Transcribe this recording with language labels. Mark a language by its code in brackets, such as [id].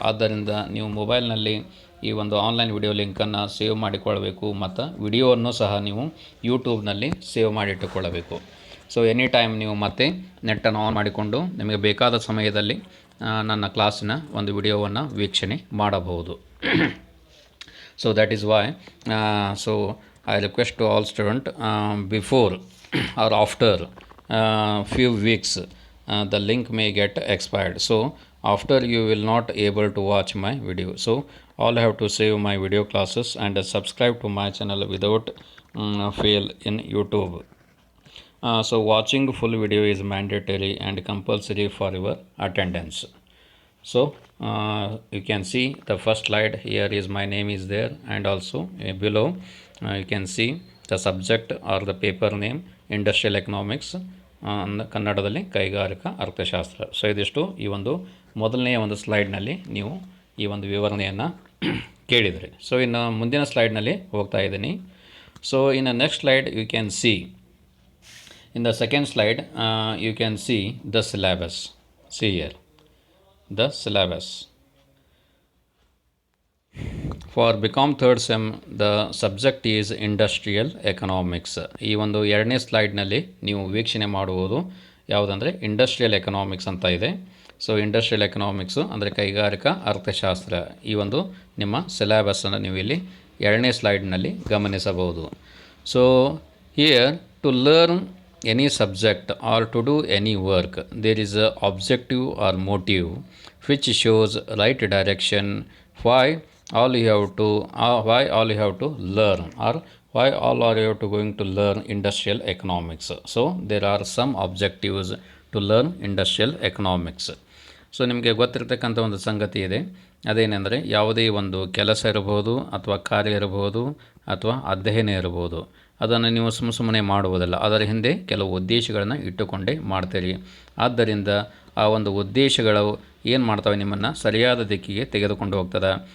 [kn] ಆದ್ದರಿಂದ ನೀವು ಮೊಬೈಲ್ನಲ್ಲಿ ಈ ಒಂದು ಆನ್ಲೈನ್ ವಿಡಿಯೋ ಲಿಂಕನ್ನು ಸೇವ್ ಮಾಡಿಕೊಳ್ಳಬೇಕು ಮತ್ತು ವಿಡಿಯೋವನ್ನು ಸಹ ನೀವು ಯೂಟ್ಯೂಬ್ನಲ್ಲಿ ಸೇವ್ ಮಾಡಿಟ್ಟುಕೊಳ್ಳಬೇಕು. ಸೊ [en] any time [kn] ನೀವು ಮತ್ತೆ ನೆಟ್ಟನ್ನು ಆನ್ ಮಾಡಿಕೊಂಡು ನಿಮಗೆ ಬೇಕಾದ ಸಮಯದಲ್ಲಿ ನನ್ನ ಕ್ಲಾಸಿನ ಒಂದು ವಿಡಿಯೋವನ್ನು ವೀಕ್ಷಣೆ ಮಾಡಬಹುದು. So that is Y so [en] I request to all students before or after few weeks the link may get expired. So after you will not able to watch my video. So all I have to save my video classes and subscribe to my channel without fail in YouTube. So watching full video is mandatory and compulsory for your attendance. So you can see the first slide here is my name is there, and also below you can see the subject or the paper name industrial economics [kn] ಕನ್ನಡದಲ್ಲಿ ಕೈಗಾರಿಕಾ ಅರ್ಥಶಾಸ್ತ್ರ. So ಇದಿಷ್ಟು ಈ ಒಂದು ಮೊದಲನೆಯ ಒಂದು ಸ್ಲೈಡ್ನಲ್ಲಿ ನೀವು ಈ ಒಂದು ವಿವರಣೆಯನ್ನು ಕೇಳಿದ್ರಿ. ಸೊ ಇನ್ನು ಮುಂದಿನ ಸ್ಲೈಡ್ನಲ್ಲಿ ಹೋಗ್ತಾ ಇದ್ದೀನಿ. [en] So in next slide you can see in the second slide you can see the syllabus. See here the syllabus for BCom third sem. the subject is industrial economics. [kn] ಈ ಒಂದು ಎರಡನೇ ಸ್ಲೈಡ್ನಲ್ಲಿ ನೀವು ವೀಕ್ಷಣೆ ಮಾಡುವುದು ಯಾವುದಂದರೆ ಇಂಡಸ್ಟ್ರಿಯಲ್ ಎಕನಾಮಿಕ್ಸ್ ಅಂತ ಇದೆ. So industrial economics ಅಂದರೆ ಕೈಗಾರಿಕಾ ಅರ್ಥಶಾಸ್ತ್ರ. ಈ ಒಂದು ನಿಮ್ಮ ಸಿಲೆಬಸ್ಸನ್ನು ನೀವು ಇಲ್ಲಿ ಎರಡನೇ ಸ್ಲೈಡ್ನಲ್ಲಿ ಗಮನಿಸಬಹುದು. [en] So here to learn any subject or to do any work, there is a objective or motive which shows right direction. Why all you have to learn, or why all are you to going to learn industrial economics. So there are some objectives to learn industrial economics. [kn] So ನಿಮಗೆ ಗೊತ್ತಿರತಕ್ಕಂಥ ಒಂದು ಸಂಗತಿ ಇದೆ, ಅದೇನೆಂದರೆ ಯಾವುದೇ ಒಂದು ಕೆಲಸ ಇರಬಹುದು ಅಥವಾ ಕಾರ್ಯ ಇರಬಹುದು ಅಥವಾ ಅಧ್ಯಯನ ಇರಬಹುದು, ಅದನ್ನು ನೀವು ಸುಮ್ಮನೆ ಮಾಡುವುದಲ್ಲ, ಅದರ ಹಿಂದೆ ಕೆಲವು ಉದ್ದೇಶಗಳನ್ನು ಇಟ್ಟುಕೊಂಡೇ ಮಾಡ್ತೀರಿ. ಆದ್ದರಿಂದ ಆ ಒಂದು ಉದ್ದೇಶಗಳು ಏನು ಮಾಡ್ತವೆ, ನಿಮ್ಮನ್ನು ಸರಿಯಾದ ದಿಕ್ಕಿಗೆ ತೆಗೆದುಕೊಂಡು ಹೋಗ್ತದೆ.